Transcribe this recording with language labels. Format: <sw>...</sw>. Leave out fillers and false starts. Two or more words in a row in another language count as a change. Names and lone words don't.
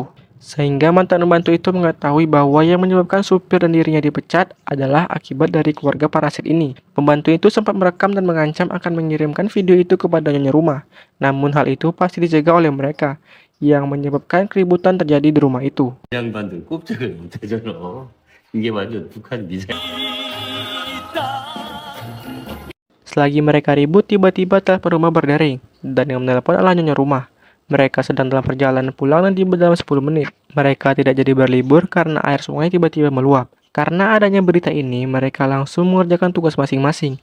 <id>Sehingga mantan pembantu itu mengetahui bahwa yang menyebabkan supir dan dirinya dipecat adalah akibat dari keluarga parasit ini. Pembantu itu sempat merekam dan mengancam akan mengirimkan video itu kepada nyonya rumah. Namun hal itu pasti dijaga oleh mereka, yang menyebabkan keributan terjadi di rumah itu.</id> <ko>양반들 꼼짝을 못하잖아. 이게 완전 북한 미사일.</ko> <id>Selagi mereka ribut, tiba-tiba telepon rumah berdering, dan yang menelpon adalah nyonya rumah. Mereka sedang dalam perjalanan pulang dan tiba dalam 10 menit. Mereka tidak jadi berlibur karena air sungai tiba-tiba meluap. Karena adanya berita ini, mereka langsung mengerjakan tugas masing-masing.</id>